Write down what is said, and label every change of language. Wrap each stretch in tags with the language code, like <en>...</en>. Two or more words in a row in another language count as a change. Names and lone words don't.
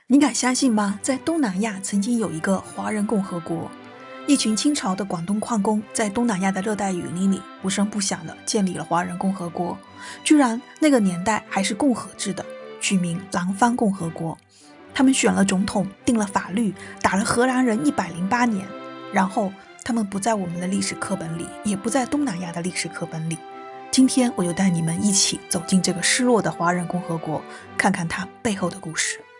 <zh>你敢相信嗎？在東南亞曾經有一個華人共和國，一群清朝的廣東礦工在東南亞的熱帶雨林裡不聲不響地建立了華人共和國，居然那個年代還是共和制的，取名南方共和國。他們選了總統，定了法律，打了荷蘭人108年，然後他們不在我們的歷史課本裡，也不在東南亞的歷史課本裡。今天我就帶你們一起走進這個失落的華人共和國，看看它背後的故事。</zh>